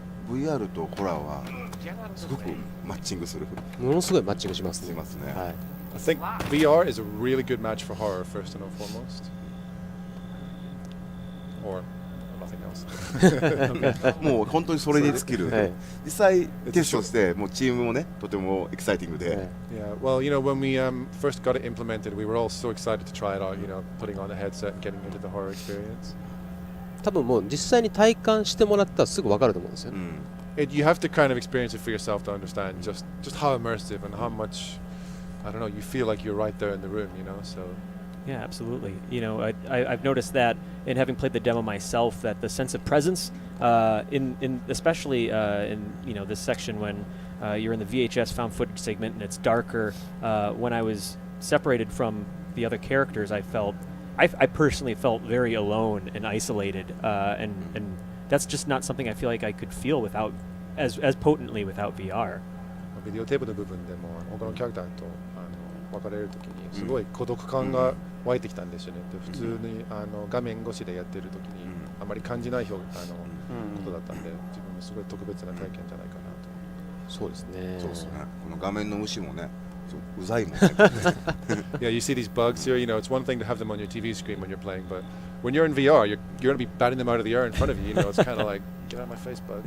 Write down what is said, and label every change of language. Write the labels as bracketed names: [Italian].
[Japanese] VR とホラーはすごくマッチングする。ものすごいマッチングしますね。しますね。はい。 [English] I think VR is a really good match for horror first and foremost. Or nothing else. [Japanese] もう本当にそれに尽きる。はい、実際テストしてもうチームもねとてもエキサイティングで。 [English] Yeah, well, when we first got it implemented, we were all so excited to try it out. Putting on the headset and getting into the horror experience. [Japanese] 多分もう実際に体感してもらったらすぐ分かると思うんですよ。 [English] You have to kind of experience it for yourself to understand just how immersive and how much, I don't know, you feel like you're right there in the room, So. Yeah, absolutely. I've noticed that in having played the demo myself, that the sense of presence, especially in this section when you're in the VHS found footage segment and it's darker. When I was separated from the other characters, I personally felt very alone and isolated, and that's just not something I feel like I could feel without as potently without VR. [Japanese] ビデオテープの部分でも他のキャラクターと別れるときにすごい孤独感が湧いてきたんですよね。普通に画面越しでやってるときにあまり感じないことだったんで、自分もすごい特別な体験じゃないかなと。そうですね。そうですね。この画面の虫もね、うざいもんね。 [English] Yeah, you see these bugs here. It's one thing to have them on your TV screen when you're playing, but when you're in VR, you're going to be batting them out of the air in front of you. It's kind of like, get out of my face, bugs.